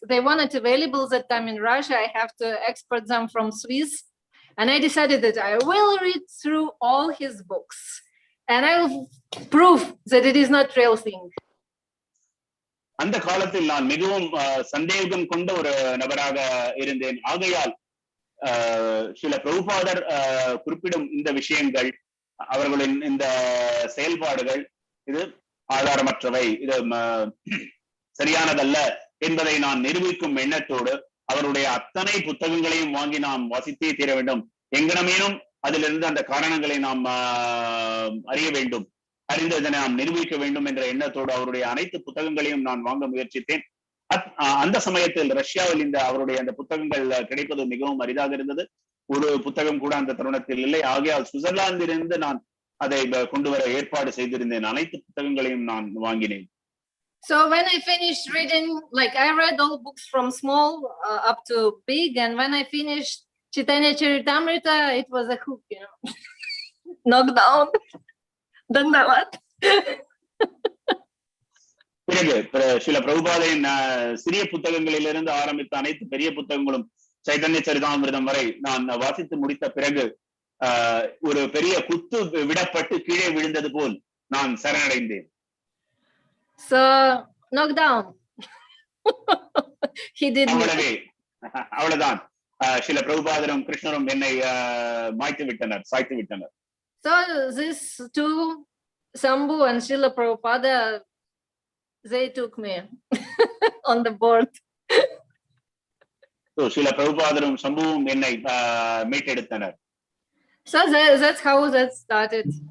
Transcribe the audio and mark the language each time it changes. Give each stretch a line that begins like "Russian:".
English: They weren't available that time in Russia. I have to export them from Swiss. And I decided that I will read through all his books. And I will prove that it is not real thing.
Tamil: அந்த காலத்தில் நான் மிகவும் சந்தேகம் கொண்ட ஒரு நபராக இருந்தேன். ஆகையால் சில பிரபுபாதர் குறிப்பிடும் இந்த விஷயங்கள், அவர்களின் இந்த செயல்பாடுகள் இது ஆதாரமற்றவை, இது சரியானதல்ல என்பதை நான் நிரூபிக்கும் எண்ணத்தோடு அவருடைய அத்தனை புத்தகங்களையும் வாங்கி நாம் வாசித்தே தீர வேண்டும். எங்கனமேனும் அதிலிருந்து அந்த காரணங்களை நாம் அறிய வேண்டும், அறிந்து இதனை நாம் நிரூபிக்க வேண்டும் என்ற எண்ணத்தோடு அவருடைய அனைத்து புத்தகங்களையும் நான் வாங்க முயற்சித்தேன். அந்த சமயத்தில் ரஷ்யாவில் அவருடைய அந்த புத்தகங்கள் கிடைப்பது மிகவும் அரிதாக இருந்தது. ஒரு புத்தகம் கூட அந்த தருணத்தில் இல்லை. ஆகையால் சுவிட்சர்லாந்திலிருந்து நான் அதை கொண்டு வர ஏற்பாடு செய்திருந்தேன். அனைத்து புத்தகங்களையும் நான் வாங்கினேன்.
English: So when I finished reading, like I read all books from small up to big, and when I finished Chaitanya Charitamrita, it was a hook, knocked down. Dandavad.
Tamil: பிறகு சில பிரபுபாதையின் சிறிய புத்தகங்களிலிருந்து ஆரம்பித்த அனைத்து பெரிய புத்தகங்களும் சைதன்ய சரிதாமிர்தம் வரை நான் வாசித்து முடித்த பிறகு ஒரு பெரிய குத்து விடப்பட்டு கீழே விழுந்தது போல் நான் சரணடைந்தேன்.
English: So knocked down. He did me.
Tamil: அவ்வளவுதான். சில பிரபுபாதரும் கிருஷ்ணரும் என்னை மாய்த்து விட்டனர், சாய்த்து விட்டனர்.
English: So these two, Sambhu and Srila Prabhupada, they took me on the board.
Tamil: So சில பிரபுபாதரும் சம்புவும் என்னை மீட்டெடுத்தனர்.
English: So that's how that started.